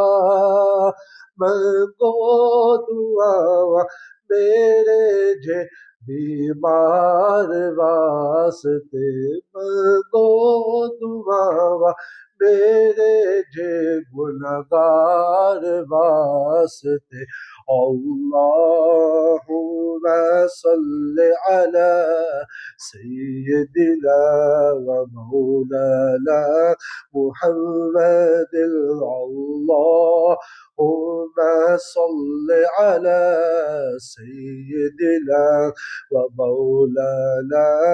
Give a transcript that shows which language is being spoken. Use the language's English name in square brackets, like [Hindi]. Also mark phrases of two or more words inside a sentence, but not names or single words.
[Saraiki] منگو دعا میرے جے بیمار واسطے، منگو دعا میرے جے گنہگار واسطے، [Arabic] اللہم صل علی سیدنا و مولانا محمد، اللہم صل علی سیدنا و مولانا